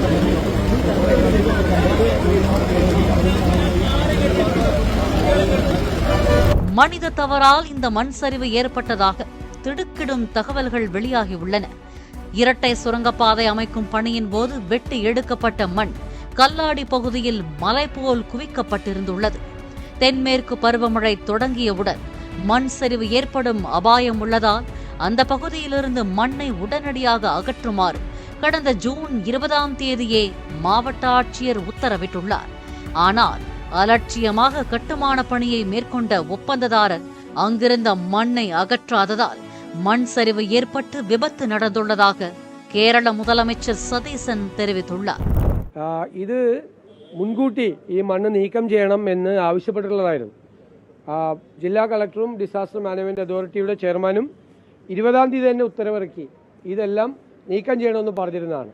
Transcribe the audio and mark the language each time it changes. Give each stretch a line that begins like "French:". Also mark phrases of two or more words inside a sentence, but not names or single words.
English: Thank you.
Tamil: மனித தவறால் இந்த மண் சரிவு ஏற்பட்டதாக திடுக்கிடும் தகவல்கள் வெளியாகியுள்ளன. இரட்டை சுரங்கப்பாதை அமைக்கும் பணியின் போது வெட்டி எடுக்கப்பட்ட மண் கல்லாடி பகுதியில் மலை போல் குவிக்கப்பட்டிருந்துள்ளது. தென்மேற்கு பருவமழை தொடங்கியவுடன் மண் சரிவு ஏற்படும் அபாயம் உள்ளதால் அந்த பகுதியிலிருந்து மண்ணை உடனடியாக அகற்றுமாறு கடந்த ஜூன் 20ஆம் தேதியே மாவட்ட ஆட்சியர் உத்தரவிட்டுள்ளார். ஆனால் அலட்சியமாக கட்டுமான பணியை மேற்கொண்ட ஒப்பந்ததாரர் அங்கிருந்த மண்ணை அகற்றாததால் மண் சரிவு ஏற்பட்டு விபத்து நடந்துள்ளதாக കേരള முதலமைச்சர் സതീശൻ தெரிவித்துள்ளார்.
Malayalam: ഇത് മുൻകൂട്ടി ഈ മണ്ണ് നീക്കം ചെയ്യണം എന്ന് ആവശ്യപ്പെട്ടിട്ടുള്ളതായിരുന്നു. ജില്ലാ കളക്ടറും
English: disaster management
Malayalam: അതോറിറ്റിയുടെ ചെയർമാനും 20ആം തീയതി തന്നെ ഉത്തരവിറക്കി ഇതെല്ലാം നീക്കം ചെയ്യണമെന്ന് പറഞ്ഞിരുന്നതാണ്.